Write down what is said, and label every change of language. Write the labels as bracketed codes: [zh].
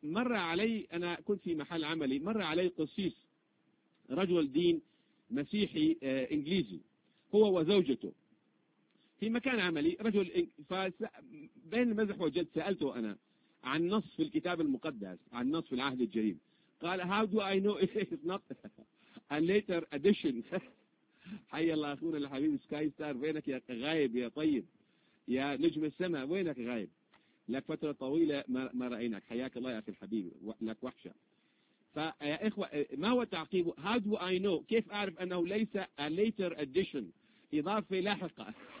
[ar] مر علي، أنا كنت في محل عملي، مر علي قسيس رجل دين مسيحي إنجليزي، هو وزوجته في مكان عملي رجل. بين المزح والجد سألته أنا عن نص في الكتاب المقدس، عن نص في العهد الجديد. [en] قال how do I know it's not a later edition. [ar] حي الله أخونا الحبيب سكاي ستار، وينك يا غايب يا طيب يا نجم السماء، وينك غايب لك فترة طويلة ما رأيناك، حياك الله يا أخي الحبيب لك وحشة. فيا إخوة ما هو تعقيبه، [en] how do I know، [ar] كيف أعرف أنه ليس [en] a later addition، [ar] إضافة لاحقة.